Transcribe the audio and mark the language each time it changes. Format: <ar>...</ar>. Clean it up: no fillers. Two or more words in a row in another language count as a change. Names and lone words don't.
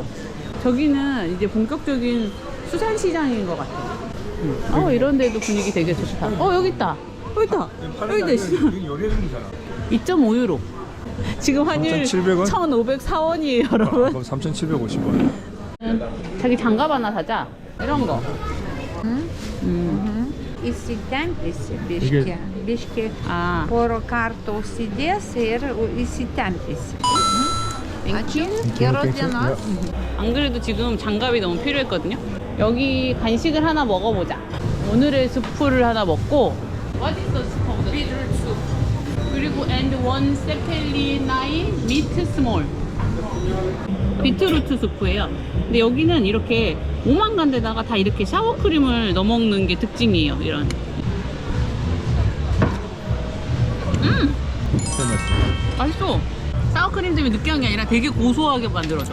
<ko>저기는 이제 본격적인 수산시장인 것 같아. 이런 데도 분위기 되게 좋다. 여기 있다. 여기 있다. 여기 있다. 여기 요리해주잖아. 2.5유로. 지금 환율 3,700원? 1,504원이에요, 여러분. 그럼 3,750원. 자기 장갑 하나 사자. 이런 거.</ko> <lt>Įsitempysi biškį, biškį 아, porą kartų užsidės ir įsitempysi. Ačiū, geros dienos.</lt> <ko>안 그래도 지금 장갑이 너무 필요했거든요. 여기 간식을 하나 먹어보자. 오늘의 수프를 하나 먹고.</ko> <en>What is the soup of the beetroot soup? 그리고 and one separately nine meat small.</en> <ko>비트루트 수프예요. 근데 여기는 이렇게 오만간 데다가 다 이렇게 샤워크림을 넣어 먹는 게 특징이에요. 이런. 맛있어. 샤워크림 때문에 느끼한 게 아니라 되게 고소하게 만들어져.</ko>